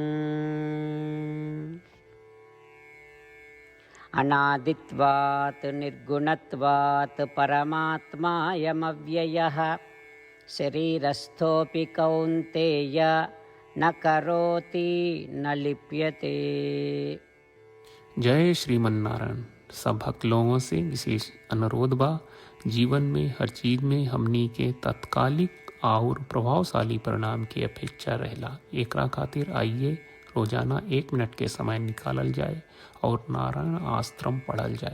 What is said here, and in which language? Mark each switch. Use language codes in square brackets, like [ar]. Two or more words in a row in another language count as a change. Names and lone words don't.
[sa] अनादित्वात् निर्गुणत्वात् परमात्मायमव्ययः शरीरस्थोऽपि कौन्तेय न करोति न लिप्यते। [bho] जय श्रीमन नारायण। सब भक्त लोगों से विशेष अनुरोध बा, जीवन में हर चीज में हमनी के तत्कालिक और प्रभावशाली परिणाम की अपेक्षा रहेला। एकरा खातिर आइए रोजाना 1 मिनट के समय निकालल जाए और नारायण आश्रम पढ़ल जाए।